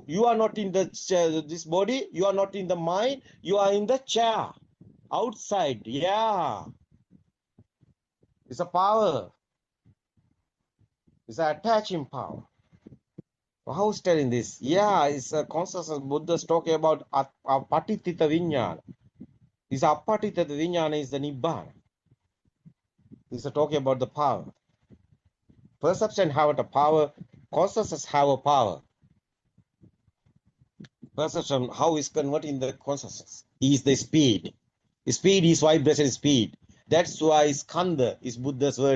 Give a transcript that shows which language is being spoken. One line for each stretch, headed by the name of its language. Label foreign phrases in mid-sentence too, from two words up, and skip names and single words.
English: You are not in the chair, this body. You are not in the mind. You are in the chair. Outside. Yeah. It's a power. It's an attaching power. How's telling this? Yeah, it's a consciousness. Buddha's talking about
Pali: apatitita vinyana.
English: This
Pali: apatitita vinyana
English: is the nibbana. He's talking about the power. Perception have a power. Consciousness have a power. Perception, how is converting the consciousness? Is the speed. Speed is vibration speed. That's why skanda is Buddha's word.